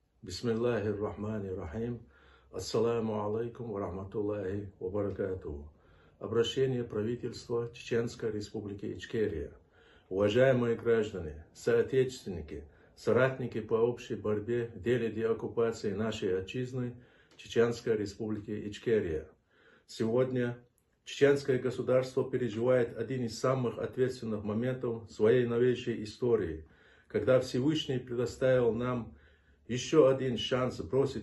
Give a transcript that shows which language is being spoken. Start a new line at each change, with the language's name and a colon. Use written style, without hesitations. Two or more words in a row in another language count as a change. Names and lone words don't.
Arabic: بسم الله الرحمن الرحيم. السلام عليكم ورحمة الله وبركاته.
Russian: Обращение правительства Чеченской Республики Ичкерия. Уважаемые граждане, соотечественники, соратники по общей борьбе в деле деоккупации нашей отчизны Чеченской Республики Ичкерия. Сегодня чеченское государство переживает один из самых ответственных моментов своей новейшей истории, когда Всевышний предоставил нам еще один шанс бросить